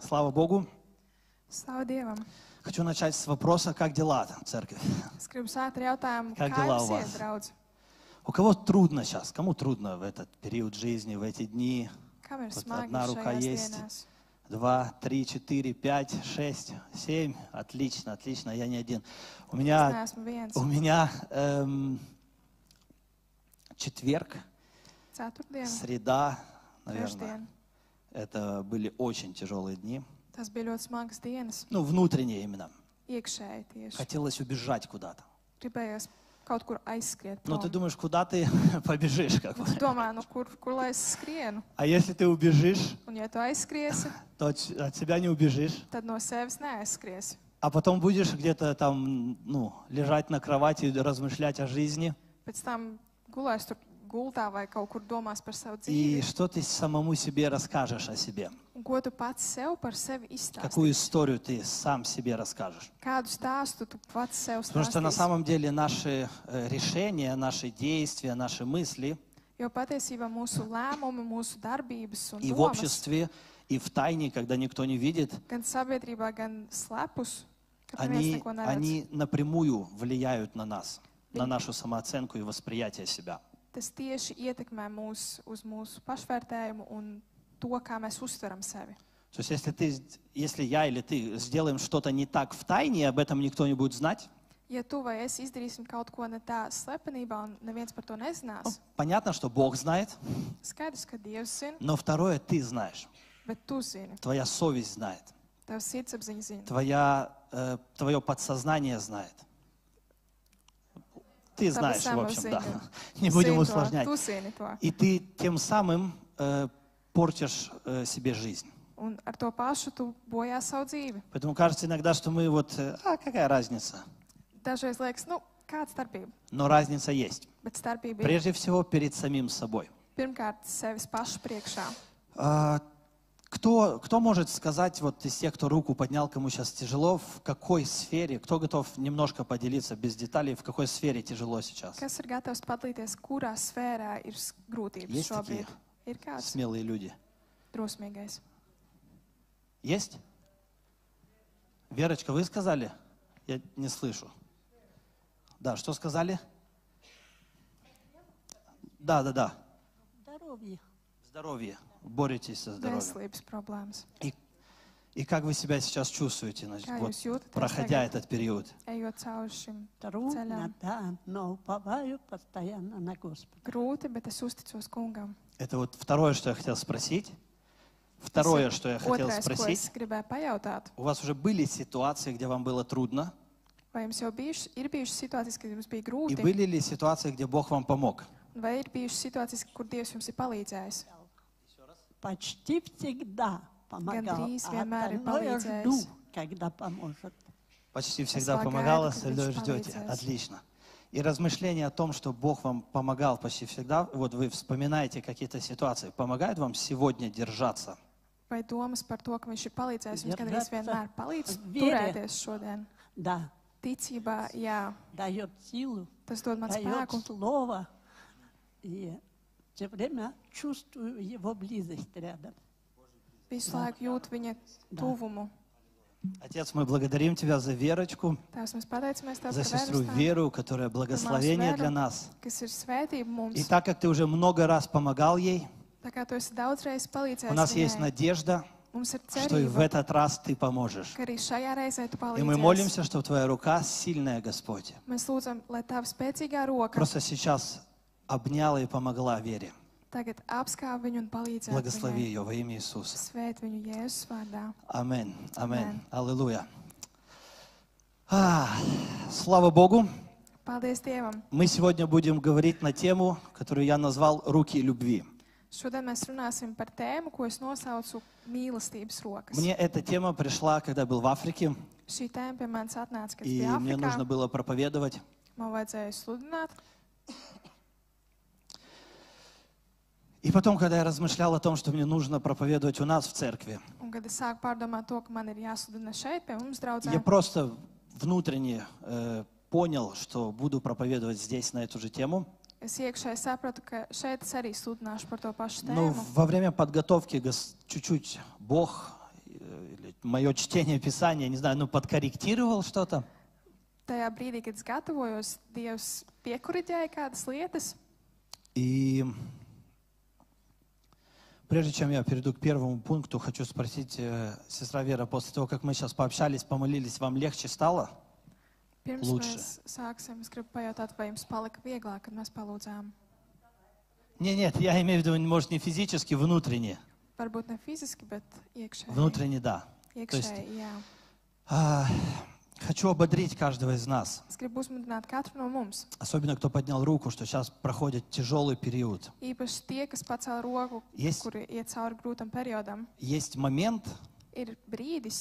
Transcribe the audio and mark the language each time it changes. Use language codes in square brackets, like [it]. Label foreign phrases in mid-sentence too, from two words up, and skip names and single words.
[ru] Слава Богу. [lv] Slavu Dievam. [ru] Хочу начать с вопроса, как дела, церковь? [lv] Es gribu sākt ar jautājumu, [ru] Как [lv] kā [ru] дела [lv] jums [ru] у [lv] iet, [ru] вас? [lv] draudz? [ru] У кого трудно сейчас? Кому трудно в этот период жизни, в эти дни? [lv] Kam ir [ru] Вот [lv] smagi [ru] одна рука [lv] šajās [ru] есть. [lv] dienās? [ru] 2, 3, 4, 5, 6, 7. Отлично, отлично, я не один. У [lv] Es [ru] меня, [lv] neesmu viens. [ru] у меня четверг, [lv] Ceturtdien, [ru] среда, наверное, [lv] trešdien. [ru] это были очень тяжелые дни. [lv] Tas bija ļoti smagas dienas. [ru] Ну, внутренние именно. [lv] Iekšēji tieši. [ru] Хотелось убежать куда-то. [lv] Gribējos kaut kur aizskriet. [ru] Но ты [lv] prom. [ru] думаешь, куда ты побежишь? Как бы. [lv] Tu domā, nu kur lai es skrienu? [ru] А если ты убежишь, [lv] Un ja tu aizskriesi, [ru] то от себя не убежишь. [lv] tad no sevis neaizskriesi. [ru] А потом будешь где-то там, ну, лежать на кровати и размышлять о жизни. [lv] Pēc tam gulēs tur gultā vai kaut kur domās par savu [ru] И [lv] dzīvi. [ru] что ты самому себе расскажешь о себе? [lv] Un ko tu pats sev par sevi [ru] Какую [lv] izstāstīsi? [ru] историю ты сам себе расскажешь? [lv] Kādu stāstu tu pats sev [ru] Потому что на [lv] stāstīsi? [ru] самом деле наши решения, наши действия, наши мысли [lv] Jo patiesībā mūsu lēmumi, mūsu darbības un [ru] и в [lv] domas, [ru] обществе, и в тайне, когда никто не видит, [lv] gan sabiedrībā, gan slepus, kad neviens neko neredz, [ru] они напрямую влияют на нас, на нашу самооценку и восприятие себя. [lv] tas tieši ietekmē uz mūsu pašvērtējumu un to, kā mēs uztveram sevi. [ru] То есть если я или ты сделаем что-то не так в тайне, и об этом никто не будет знать, [lv] Ja tu vai es izdarīsim kaut ko ne tā slepenībā un neviens par to [ru] ну, [lv] nezinās, [ru] понятно, что Бог знает, [lv] skaidrs, ka Dievs zina, [ru] но второе ты знаешь, [lv] bet tu zini, [ru] твоя совесть знает, [lv] tavs sirdsapziņa zina. [ru] твое подсознание знает. Ты знаешь, в общем, да. Не будем [lv] Zini to, [ru] усложнять. [lv] tu zini to. [ru] И ты тем самым портишь себе жизнь. [lv] Un ar to pašu tu bojā savu dzīvi. [ru] Поэтому кажется иногда, что мы вот, какая разница? [lv] Dažreiz liekas, nu, kāda starpība? [ru] Но разница есть. [lv] Bet starpība ir [ru] Прежде всего перед самим собой. [lv] pirmkārt sevis pašu priekšā. [ru] Кто может сказать, вот из тех, кто руку поднял, кому сейчас тяжело, в какой сфере, кто готов немножко поделиться без деталей, в какой сфере тяжело сейчас? [lv] Kas ir gatavs padalīties, kurā sfērā ir grūtības [ru] Есть такие [lv] šobrīd? Ir kāds [ru] смелые люди? [lv] drosmīgais. [ru] Есть? Верочка, вы сказали? Я не слышу. Да, что сказали? Да. Здоровье. Здоровье. Боретесь со здоровьем. [lv] Veselības problēmas. [ru] И как вы себя сейчас чувствуете, значит, [lv] Kā [ru] вот, [lv] jūs jūtaties [ru] проходя [lv] tagad, [ru] этот период? [lv] ejot cauri šim [ru] Трудно, [lv] ceļam? [ru] да, но уповаю постоянно на Господа. [lv] Grūti, bet es uzticos kungam. [ru] Это вот второе, что я хотел спросить. Второе, что я хотел [lv] Otrais, ko [ru] спросить. [lv] es gribēju pajautāt, [ru] У вас уже были ситуации, где вам было трудно? [lv] vai jums jau ir bijušas situācijas, kad jums bija [ru] И [lv] grūti, [ru] были ли ситуации, где Бог вам помог? [lv] vai ir bijušas situācijas, kur Dievs jums ir palīdzējis? [ru] Почти всегда помогал, [lv] Гандрис, [ru] а [lv] vienmēr ir [ru] остальное [lv] palīdzējis. [ru] жду, когда поможет. Почти всегда погаю, помогало, как остальное лишь ждете. полицейс. Отлично. И размышления о том, что Бог вам помогал почти всегда, вот вы вспоминаете какие-то ситуации, помогает вам сегодня держаться? [lv] Vai domas par to, ka viņš ir palīdzējis jums gandrīz [ru] Держаться [lv] vienmēr palīdz [ru] в вере. [lv] turēties šodien? [ru] Да, [lv] Ticībā, jā, [ru] дает силу, [lv] tas dod man [ru] дает [lv] spēku. [ru] слово. И все время чувствую его близость рядом. [lv] Visu laiku jūt viņa tuvumu. [ru] Отец, мы благодарим Тебя за Верочку, [lv] Tēvs, mēs pateicamies Tev [ru] за [lv] par [ru] сестру [lv] Verustānu, [ru] Веру, которая благословение для нас. [lv] kas ir svētība mums. [ru] И так как Ты уже много раз помогал ей, [lv] Tā kā Tu esi daudzreiz [ru] у [lv] palīdzējis [ru] нас есть [lv] viņai, [ru] надежда, [lv] mums ir [ru] что и в [lv] cerība, [ru] этот раз Ты поможешь. [lv] ka arī šajā reizē Tu [ru] И мы [lv] palīdzēsi. [ru] молимся, что Твоя рука сильная, Господь. [lv] Mēs lūdzam, lai Tava spēcīgā roka [ru] Просто сейчас обняла и помогла Вере. [lv] tagad apskāv viņu un palīdzētu [ru] Благослови [lv] viņai. [ru] ее во имя Иисуса. [lv] Svēt viņu Jēzus vārdā. [ru] Аминь. Аминь. Аминь. Аллилуйя. Слава Богу. [lv] Paldies Dievam! [ru] Мы сегодня будем говорить на тему, которую я назвал «Руки любви». [lv] Šodien mēs runāsim par tēmu, ko es nosaucu mīlestības rokas. [ru] Мне эта тема пришла, когда был в Африке, [lv] Šī tēma pie manis atnāca, kad es [ru] и [lv] biju [ru] мне нужно [lv] Āfrikā. [ru] было проповедовать. [lv] Man vajadzēja sludināt. [ru] И потом, когда я размышлял о том, что мне нужно проповедовать у нас в церкви, [lv] Un, kad es sāku pārdomāt to, ka man ir jāsludina šeit, pie mums draudzē, [ru] я просто внутренне понял, что буду проповедовать здесь на эту же тему. [lv] es iekšēji sapratu, ka šeit es arī sludināšu par to pašu [ru] Но [lv] tēmu. [ru] во время подготовки чуть-чуть Бог или мое чтение Писания, не знаю, ну, подкорректировал что-то. [lv] Tajā brīdī, kad es gatavojos, Dievs piekuriģēja kādas lietas. [ru] И прежде чем я перейду к первому пункту, хочу спросить, сестра Вера, после того, как мы сейчас пообщались, помолились, вам легче стало? [lv] Pirms Lūdzu. mēs sāksim, es gribu pajautāt, vai jums palika vieglāk, kad mēs palūdzām. [ru] Нет, я имею в виду, может, не физически, внутренне. [lv] Varbūt ne fiziski, bet iekšēji. [ru] Внутренне, да. [lv] Iekšēji, jā. [ru] Хочу ободрить каждого из нас, [lv] Es gribu uzmundrināt katru no mums. [ru] особенно кто поднял руку, что сейчас проходит тяжелый период. [lv] Īpaši tie, kas pacēla roku, [ru] Есть, [lv] kuri iet cauri grūtam periodam. [ru] есть момент, [lv] Ir brīdis,